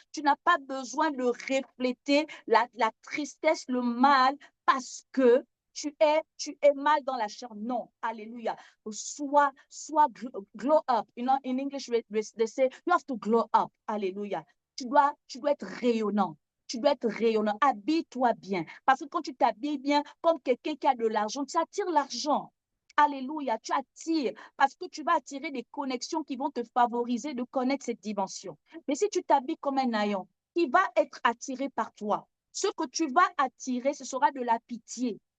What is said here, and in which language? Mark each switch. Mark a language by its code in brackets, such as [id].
[fr] Tu n'as pas besoin de refléter la tristesse, le mal, parce que tu es mal dans la chair. Non. Alléluia. Sois [en] glow up. You know, in English, they say, you have to glow up. [fr] Alléluia. Tu dois être rayonnant. Tu dois être rayonnant. Habille-toi bien. Parce que quand tu t'habilles bien, comme quelqu'un qui a de l'argent, tu attires l'argent. Alléluia, tu attires parce que tu vas attirer des connexions qui vont te favoriser de connaître cette dimension. Mais si tu t'habilles comme un haillon, qui va être attiré par toi, ce que tu vas attirer, ce sera de la pitié.